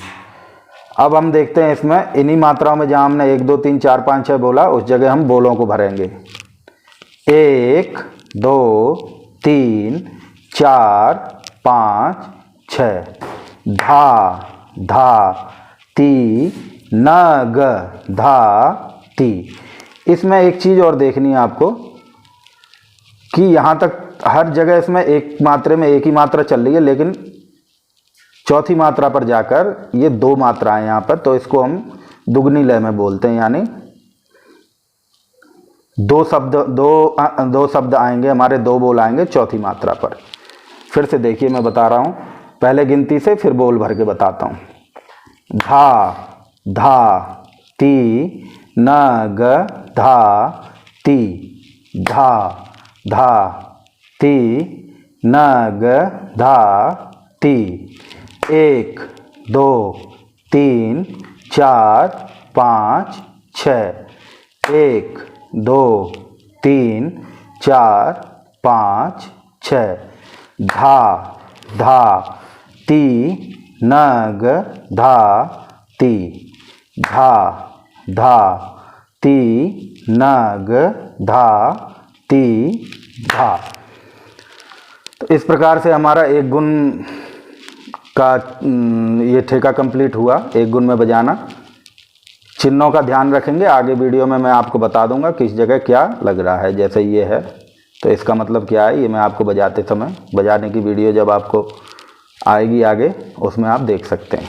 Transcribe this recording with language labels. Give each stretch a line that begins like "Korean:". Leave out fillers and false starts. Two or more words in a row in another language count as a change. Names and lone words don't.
Hindi: अब हम देखते हैं इसमें इन्हीं मात्राओं में जहां हमने 1 2 3 4 5 6 बोला, उस जगह हम बोलों को भरेंगे। 1 2 3 4 5 6। धा धा ती नग धा ती। इसमें एक चीज़ और देखनी है आपको कि यहाँ तक हर जगह इसमें 1 मात्रे में 1 ही मात्रा चल रही है, लेकिन चौथी मात्रा पर जाकर ये 2 मात्राएं यहाँ पर, तो इसको हम दुगनी लय में बोलते हैं। यानी 2 शब्द आएंगे हमारे, 2 बोल आएंगे चौथी मात्रा पर। फिर से देखिए, मैं बता रहा हूँ पहले गिनती से, फिर बोल भर के बताता हूँ। धा धा ती नग धा ती। धा धा ती नग धा ती। 1 2 3 4 5 6। 1 2 3 4 5 6। धा धा ती नग धा ती। धा धा ती नग धा ती धा। तो इस प्रकार से हमारा 1 गुण का ये ठेका कंप्लीट हुआ, 1 गुण में बजाना। चिन्हों का ध्यान रखेंगे, आगे वीडियो में मैं आपको बता दूंगा किस जगह क्या लग रहा है। जैसे ये है तो इसका मतलब क्या है, ये मैं आपको बजाते समय, बजाने की वीडियो जब आपको आएगी आगे, उसमें आप देख सकते हैं।